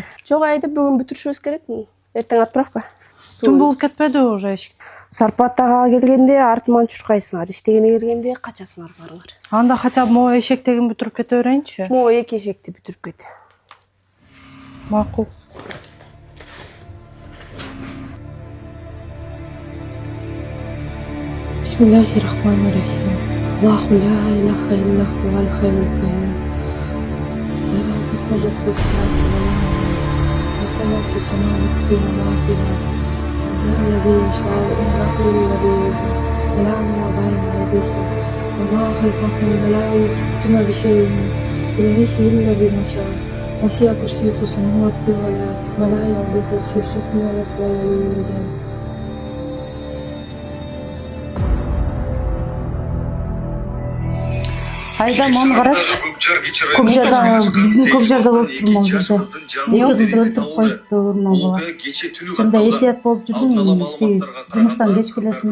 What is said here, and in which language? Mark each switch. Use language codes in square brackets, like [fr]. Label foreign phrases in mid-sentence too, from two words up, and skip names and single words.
[ky] Жок, Айда, бүгүн бүтүрүшүбүз керек. Эртең отправка. Түн болуп кетпеди уже эшик. Зарплатага келгенде артыман чуркайсыңар, иштегене келгенде качасыңар барыңар. Анда [ru] хотя бы могу [ky] эшектегин бүтүрүп кете берейинчи. Могу 2 эшекти бүтүрүп кет. Макул. [ar] بسم الله الرحمن الرحيم. الله لا إله إلا هو الحي القيوم. لا تأخذه سنة ولا نوم. له ما في السماوات وما في الأرض من ذا الذي يشفع عنده إلا بإذنه. يعلم ما بين أيديهم وما خلفهم ولا يحيطون بشيء من علمه إلا بما شاء. وسع كرسيه السماوات والأرض ولا يؤوده حفظهما وهو العلي العظيم. [ky] Айда, маны карачы. Көкжарда, биздин Көкжарда болуп турмун жерде. Эки кызды өлтүрүп коюпту урман бала. Сенде этият болуп жүргүн, жумуштан кеч келесиң.